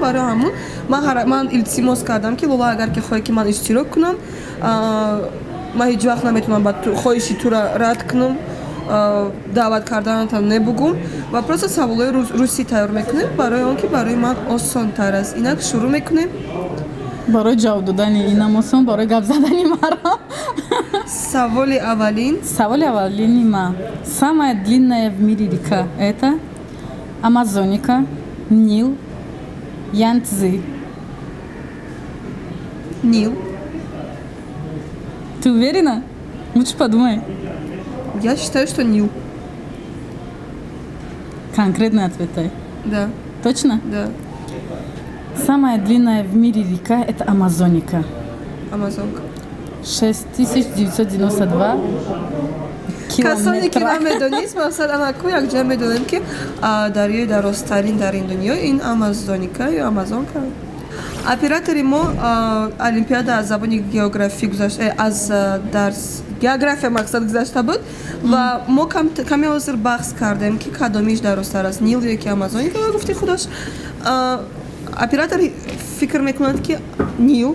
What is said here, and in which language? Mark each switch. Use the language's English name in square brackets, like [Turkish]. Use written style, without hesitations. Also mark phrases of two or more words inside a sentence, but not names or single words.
[Tajik] Барои ҳамун ман илтимос кардам ки Лола, агар ки хоҳе ки ман иштирок кунам, ман ҳеҷ вақт наметавонам ба хоҳиши тура рад кунам, даъват карданатам небугум ва просто саволҳои русӣ тайёр мекунем, барои он ки барои ман осонтар аст. Инак шурӯъ мекунем. Барои ҷавоб додани инам осон, барои гап задани маро. Саволи аввалин. Саволи аввалини ма. [Russian] Самая длинная в мире река – это Амазоника, Нил, Янцзы. Нил. Ты уверена? Лучше подумай. Я считаю, что Нил. Конкретный ответ. Да. Точно? Да. Самая длинная в мире река – это Амазоника. Амазонка. 6992 [Tajik] касоне ки [Russian] километра. [Tajik] намедонист, мақсад анаку якҷа медонем ки дарёи дарозтарин дар ин дунё ин Амазоника ё Амазонка. Оператори мо олимпиада аз забони географӣ гузашта, аз дарс география мақсад гузашта буд ва мо каме ҳозир баҳс кардем ки кадомиш дарозтар аст, Нил ё ки Амазоника, ва гуфти худаш оператор фикр мекунад ки Нил.